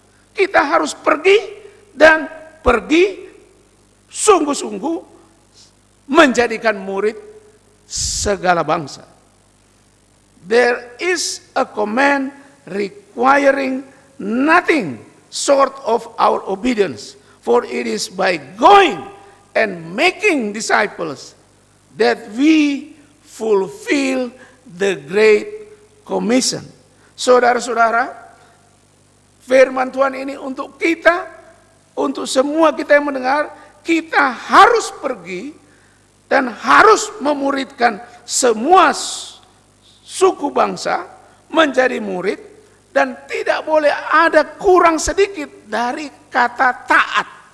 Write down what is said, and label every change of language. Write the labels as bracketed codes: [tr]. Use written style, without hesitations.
[id] Kita harus pergi, dan pergi sungguh-sungguh menjadikan murid segala bangsa. [en] There is a command requiring nothing short of our obedience, for it is by going and making disciples that we fulfill the Great Commission. [id] Saudara-saudara, firman Tuhan ini untuk kita, untuk semua kita yang mendengar, kita harus pergi dan harus memuridkan semua suku bangsa menjadi murid, dan tidak boleh ada kurang sedikit dari kata taat.